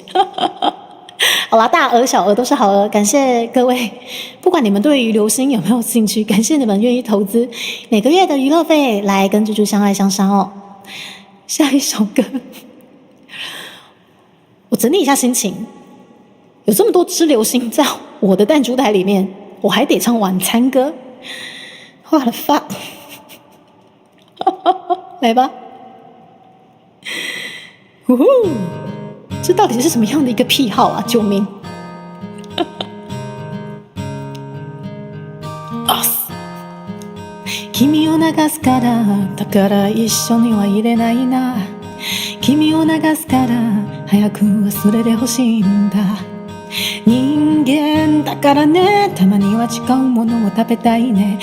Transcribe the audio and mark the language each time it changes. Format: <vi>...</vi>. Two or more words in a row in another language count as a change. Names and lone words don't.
<zh>好啦，大鹅小鹅都是好鹅，感谢各位，不管你们对于流星有没有兴趣，感谢你们愿意投资每个月的娱乐费来跟猪猪相爱相杀哦。下一首歌，我整理一下心情，有这么多只流星在我的弹珠台里面，我还得唱晚餐歌 ，</zh> <en>What the fuck？</en> <zh>来吧，这到底是什么样的一个癖好啊！救命！</zh> <ja>君を流すから、だから一緒にはいれないな。君を流すから、早く忘れてほしいんだ。人間だからね、たまには違うものを食べたいね。</ja>